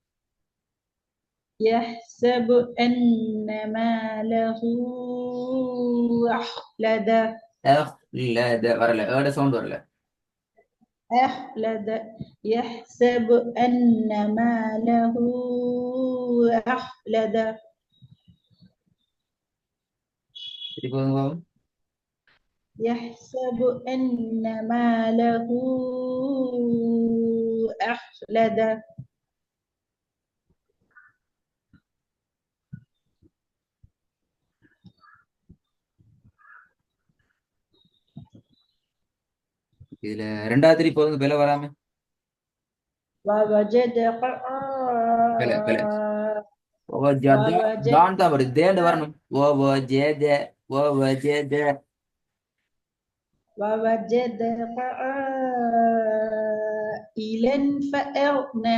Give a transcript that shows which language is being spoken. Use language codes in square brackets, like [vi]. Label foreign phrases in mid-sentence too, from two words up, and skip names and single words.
[ar] يحسب أن ماله أخلده. [ta] أخلد வரல, ஏட சவுண்ட் வரல. [ar] أخلد. يحسب أن ماله أخلده. [ta] இப்போ [ar] يحسب أن ماله أخلده. [ta] இதுல ரெண்டாவது திருப்பி போதுங்க, பிழை வராம. [ar] ووجد [ta] பிழை பிழை. [ar] ووجد [ta] தான் தான் வருது, தேண்ட வரணும். [ar] ووجد. ووجد. ووجد عائلا فأغنى.